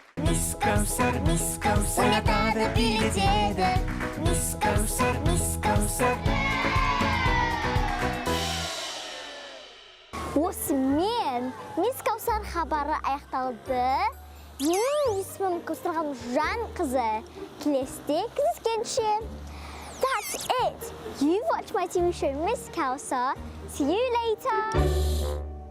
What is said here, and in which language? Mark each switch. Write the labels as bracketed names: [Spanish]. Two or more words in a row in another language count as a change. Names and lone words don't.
[Kazakh] Miss Kaussar ойнатады билетеді. Miss Kaussar Осымен Мисс Kaussar хабары аяқталды. Менің есімім Kaussar'ға жан қызы. Келесіде кездескенше. [English] That's it. You watch my TV show Miss Kaussar. See you later.